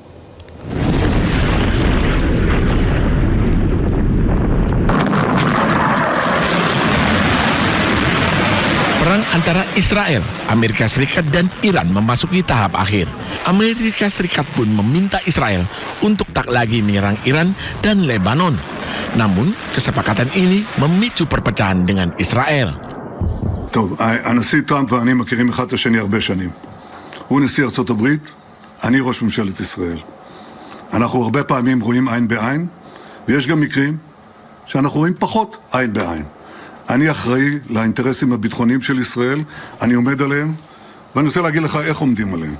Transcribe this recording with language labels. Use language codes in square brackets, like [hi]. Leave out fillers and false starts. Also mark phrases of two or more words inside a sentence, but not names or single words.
[id] Perang antara Israel, Amerika Serikat, dan Iran memasuki tahap akhir. Amerika Serikat pun meminta Israel untuk tak lagi menyerang Iran dan Lebanon. Namun, kesepakatan ini memicu perpecahan dengan Israel. [he] טוב, הנשיא טראמפ ואני מכירים אחד את השני הרבה שנים. הוא נשיא ארצות הברית, אני ראש ממשלת ישראל. אנחנו הרבה פעמים רואים עין בעין, ויש גם מקרים שאנחנו רואים פחות עין בעין. אני אחראי לאינטרסים הביטחוניים של ישראל, אני עומד עליהם, ואני רוצה להגיד לך איך עומדים עליהם.